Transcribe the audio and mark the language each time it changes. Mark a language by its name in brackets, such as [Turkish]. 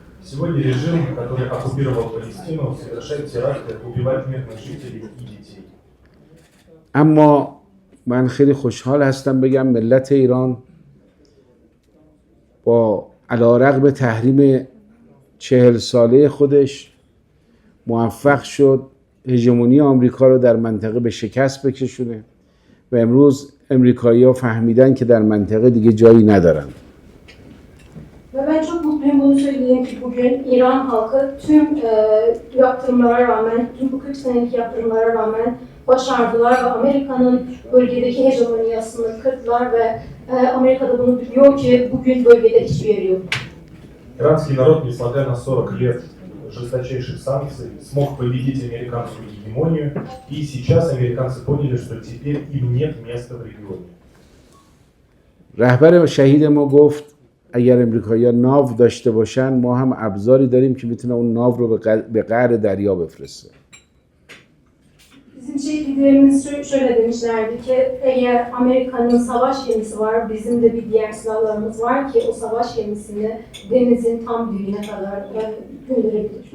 [Russian] Сегодня режим, который оккупировал Палестину, совершает теракты, убивает мирных жителей и детей. [Persian] اما من خیلی خوشحال هستم بگم ملت ایران با علیرغم تحریم 40 ساله خودش موفق شد هژمونی آمریکا رو در منطقه به شکست بکشونه و امروز امریکایی‌ها فهمیدن که در منطقه دیگه جایی ندارن. [Turkish] Ve ben çok mutluyum bunu söyleyeyim ki bugün İran halkı tüm yaptırımlara rağmen, tüm bu 40 senelik yaptırımlara rağmen başardılar ve Amerika'nın bölgedeki hegemoniyasını kırdılar ve Amerika'da bunu biliyor ki bugün bölgede hiçbir yeri yok. [Russian] Иранский народ, несмотря на 40 лет жесточайших санкций, смог победить американскую гегемонию, и сейчас американцы поняли, что теперь им нет места в регионе. [Persian] رهبر شهید ما گفت اگر امریکایی‌ها ناو داشته باشن ما هم ابزاری داریم که میتونه اون ناو رو به قعر دریا بفرسته. [Turkish] Bizim şehit liderimiz şöyle demişlerdi ki eğer Amerika'nın savaş gemisi var, bizim de bir diğer silahlarımız var ki o savaş gemisini denizin tam dibine kadar gönderebilir.